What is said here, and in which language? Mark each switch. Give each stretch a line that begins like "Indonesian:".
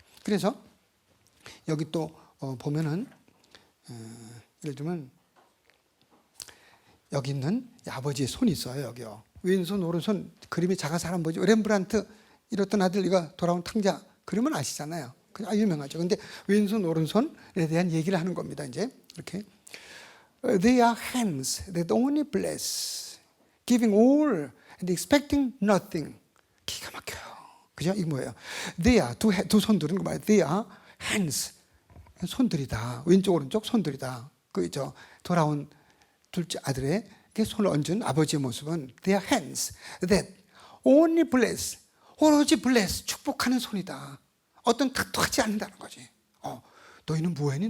Korean: 그래서 여기 또 보면은 예를 들면 여기 있는 아버지의 손이 있어요. 여기요. 왼손 오른손 그림이 작아서 안 보이죠. 렘브란트 이렇던 아들 이거 돌아온 탕자 그림은 아시잖아요. 그냥 유명하죠. 근데 왼손 오른손에 대한 얘기를 하는 겁니다. 이제 이렇게
English: They are hands that only bless, giving all and expecting nothing.
Korean: 기가 막혀요. 그죠? 이게 뭐예요?
English: They are
Korean: 두 손들은 거 말이에요.
English: They are hands.
Korean: 손들이다. 왼쪽 오른쪽 손들이다. 그죠? 돌아온 둘째 아들의 손을 얹은 아버지의 모습은
English: They are hands that only bless.
Korean: 오로지 bless 축복하는 손이다. 어떤 탓도 하지 않는다는 거지. 너희는 뭐 했니?